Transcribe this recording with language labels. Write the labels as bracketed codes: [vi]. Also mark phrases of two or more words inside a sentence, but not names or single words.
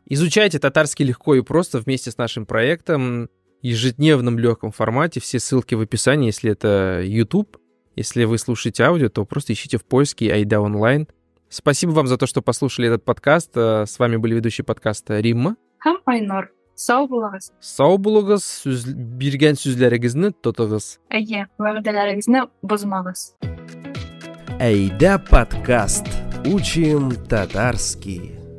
[ru] Изучайте татарский легко и просто вместе с нашим проектом в ежедневном легком формате. Все ссылки в описании, если это YouTube. Если вы слушаете аудио, то просто ищите в поиске Айда онлайн. Спасибо вам за то, что послушали этот подкаст. С вами были ведущие подкаста Римма. [tt] Һәм Айнур. Сау булыгыз. Сау булыгыз, биргән сүзләрегезне тотыгыз. Әйе, вәгъдәләрегезне бозмагыз. [ru] Эйда подкаст. Учим татарский.